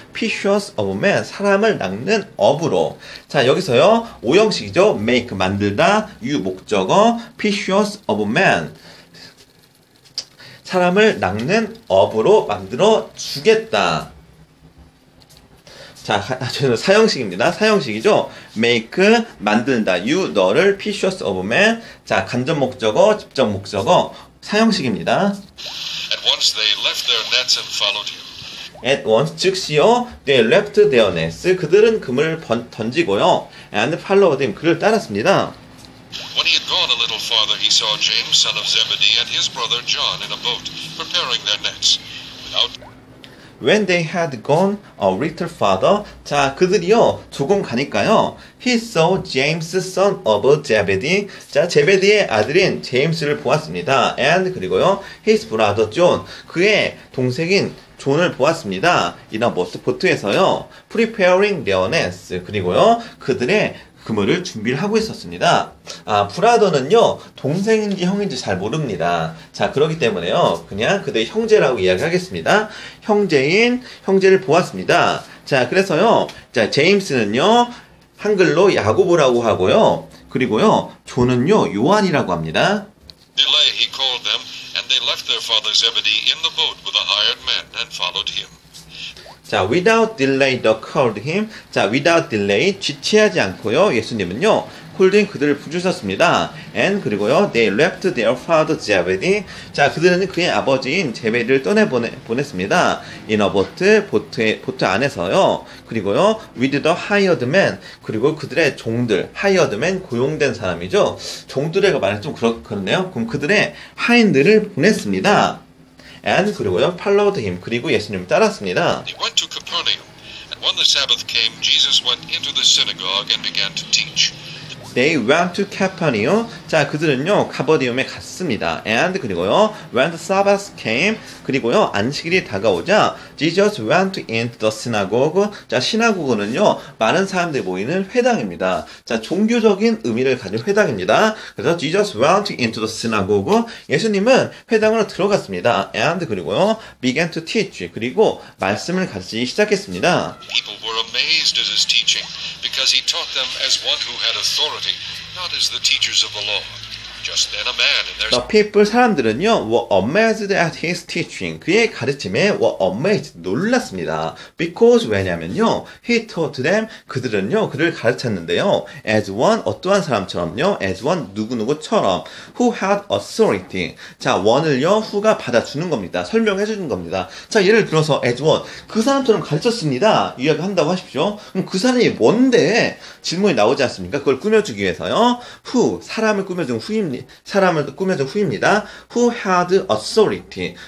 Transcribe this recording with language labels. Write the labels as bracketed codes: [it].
[en] fishers of men, [ko] 사람을 낚는 어부로. 자, 여기서요, 오형식이죠. make, 만들다, you, 목적어, [en] fishers of men, [ko] 사람을 낚는 어부로 만들어주겠다. 자, 저는 사형식입니다. 사형식이죠. make, 만든다. [en] you, 너를, fishers of men. [ko] 자, 간접 목적어, 직접 목적어. 사형식입니다. [en] At once they left their nets and followed him. At once, 즉시요. They left their nets. [ko] 그들은 그물을 던지고요. [en] And followed him. [ko] 그를 따랐습니다. [en] When he had gone a little farther, he saw James, son of Zebedee, and his brother John in a boat, preparing their nets. Without When they had gone a little farther, [ko] 자, 그들이요, 조금 가니까요, [en] he saw James, son of Zebedee, [ko] 자, 제베디의 아들인 제임스를 보았습니다. And 그리고요, [en] his brother John, [ko] 그의 동생인 존을 보았습니다. 이런 보트에서요, [en] preparing their nets, [ko] 그리고요, 그들의 그물을 준비를 하고 있었습니다. 아, 브라더는요, 동생인지 형인지 잘 모릅니다. 자, 그렇기 때문에요, 그냥 그들의 형제라고 이야기하겠습니다. 형제를 보았습니다. 자, 그래서요, 자, 제임스는요, 한글로 야고보라고 하고요, 그리고요, 존은요, 요한이라고 합니다. [en] delay, he called them, and they left their father Zebedee in the boat with the hired men and followed him. 자, without delay they called him. [ko] 자, [en] without delay, [ko] 지체하지 않고요. 예수님은요, 콜드인 그들을 부르셨습니다. [en] And 그리고요, they left their father Zebedee. [ko] 자, 그들은 그의 아버지인 제베디를 보냈습니다. [en] in a boat, [ko] 보트 안에서요. 그리고요, [en] with the hired men. [ko] 그리고 그들의 종들, hired men, 고용된 사람이죠. 종들에게 말해 좀 그렇네요. 그럼 그들의 하인들을 보냈습니다. [en] And 그리고요, followed him. [ko] 그리고 예수님을 따랐습니다. [en] He went to Capernaum, and when the Sabbath came, Jesus went into the synagogue and began to teach. They went to Capernaum. [ko] 자, 그들은요, 가버디움에 갔습니다. [en] And 그리고요, when the Sabbath came. [ko] 그리고요, 안식일이 다가오자 [en] Jesus went into the synagogue. [ko] 자, 시나고그는요, 많은 사람들이 모이는 회당입니다. 자, 종교적인 의미를 가진 회당입니다. [en] 그래서 Jesus went into the synagogue. [ko] 예수님은 회당으로 들어갔습니다. [en] And 그리고요, began to teach. [ko] 그리고 말씀을 가르치기 시작했습니다. [en] People were amazed at his teaching, because he taught them as one who had authority, not as the teachers of the law. Just then a man in their The people, 사람들은요, were amazed at his teaching. [ko] 그의 가르침에 [en] were amazed, [ko] 놀랐습니다. [en] Because, 왜냐면요, he taught them, [ko] 그들은요, 그를 가르쳤는데요, [en] as one, [ko] 어떠한 사람처럼요, [en] as one, 누구누구처럼, who had authority. [ko] 자, one을요, who가 받아주는 겁니다. 설명해주는 겁니다. 자, 예를 들어서, as one, 그 사람처럼 가르쳤습니다. 이야기한다고 하십시오. 그럼 그 사람이 뭔데? 질문이 나오지 않습니까? 그걸 꾸며주기 위해서요, who, 사람을 꾸며준 후입니다. 사람을 꾸며준 후입니다. [en] Who had authority.